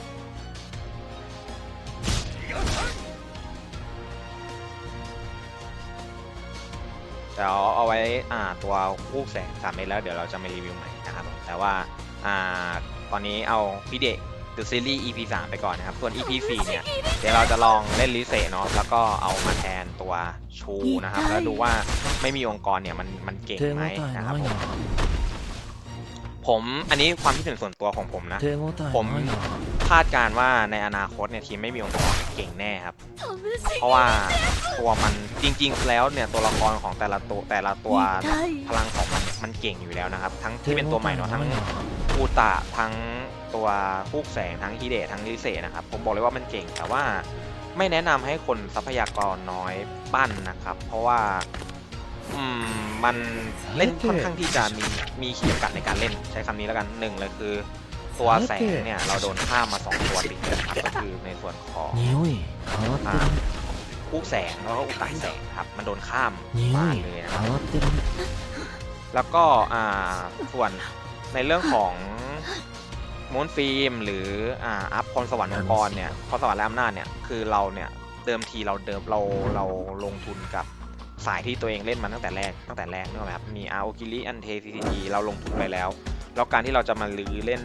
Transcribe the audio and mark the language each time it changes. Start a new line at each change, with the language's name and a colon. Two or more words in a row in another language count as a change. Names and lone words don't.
Thai: เดี๋ยวเอาไว้ตัวคู่แสง3 เมตรแล้วเดี๋ยวเราจะมารีวิวใหม่นะครับแต่ว่าตอนนี้เอาฮิเดะ The Series EP 3ไปก่อนนะครับส่วน EP 4เนี่ยเดี๋ยวเราจะลองเล่นลิเซเนาะแล้วก็เอามาแทนตัวชูนะครับแล้วดูว่าไม่มีองค์กรเนี่ยมันเก่ง
Japanese: 手応
Thai: ไหม
Japanese: え
Thai: นะครับ
Japanese: ない
Thai: ผมอันนี้ความคิดเห็นส่วนตัวของผมนะ
Japanese: な手応え
Thai: ผม
Japanese: ないな
Thai: คาดการณ์ว่าในอนาคตเนี่ยทีมไม่มีองค์กรเก่งแน่ครับ เพราะว่าตัวมันจริงๆแล้วเนี่ยตัวละครของแต่ ละตัวพลังของมันเนี่ยมันเก่งอยู่แล้วนะครับ ทั้งที่เป็นตัวใหม่เนาะทั้งอูตะทั้งตัวฮูกแสงทั้งฮิเดะทั้งลิเซนะครับผมบอกเลยว่ามันเก่งแต่ว่าไม่แนะนำให้คนทรัพยากรน้อยปั้นนะครับ เพราะว่ามันเล่นค่อนข้างที่จะมีขีดจำกัดในการเล่นใช้คำนี้แล้วกันหนึ่งเลยคือตัวแสงเนี่ยเราโดนข้ามมา2ตัวติดนะครับก็คือในส่วนของ
Japanese: 匂い変わってるね
Thai: ฮูกแสงแล้วก็อุตะแสงครับมันโดนข้าม
Japanese: 匂
Thai: มาย เลยนะครับ
Japanese: 変わってるね
Thai: แล้วก็ส่วนในเรื่องของมูนฟิล์มหรืออัพพรสวรรค์องค์กรเนี่ยพรสวรรค์และอำนาจเนี่ยคือเราเนี่ยเดิมทีเราลงทุนกับสาย ที่ตัวเองเล่นมาตั้งแต่แรกนึกออกไหมครับมีอาโอกิริอันเทซีทีเราลงทุนไปแล้วแล้วการที่เราจะมาลื้อเล่น